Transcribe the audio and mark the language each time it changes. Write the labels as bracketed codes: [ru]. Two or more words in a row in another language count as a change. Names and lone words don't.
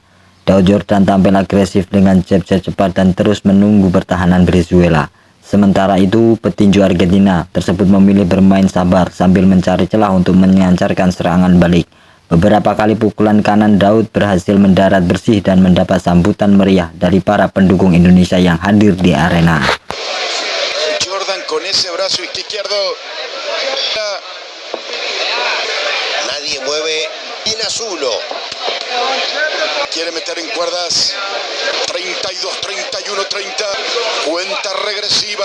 [id] Daud Jordan tampil agresif dengan jab-jab cepat dan terus menunggu pertahanan Brizuela. Sementara itu, petinju Argentina tersebut memilih bermain sabar sambil mencari celah untuk menyancarkan serangan balik. Beberapa kali pukulan kanan Daud berhasil mendarat bersih dan mendapat sambutan meriah dari para pendukung Indonesia yang hadir di arena. [es] Jordan con ese brazo izquierdo. Nadie mueve en Azulo. Quiere meter en cuerdas. 32, 31, 30. Cuenta regresiva.